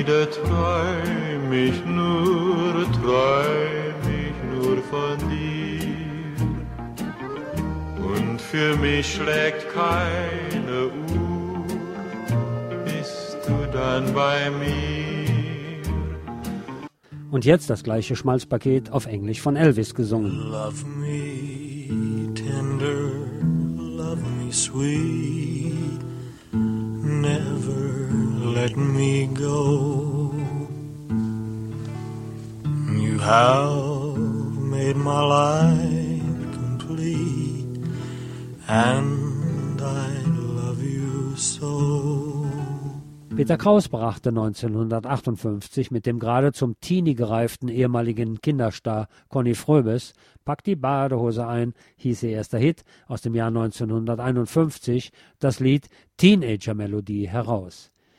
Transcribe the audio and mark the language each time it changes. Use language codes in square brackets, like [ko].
[de] Träum ich nur, träum ich nur von dir. Und für mich schlägt keine Uhr, bist du dann bei mir. Und jetzt das gleiche Schmalzpaket auf Englisch von Elvis gesungen. [en] Love me tender, love me sweet, never let me go. You have made my life complete, and I love you so. [de] Peter Kraus brachte 1958 mit dem gerade zum Teenie gereiften ehemaligen Kinderstar Conny Fröbes Pack die Badehose ein, hieß ihr erster Hit aus dem Jahr 1951, das Lied Teenager-Melodie heraus.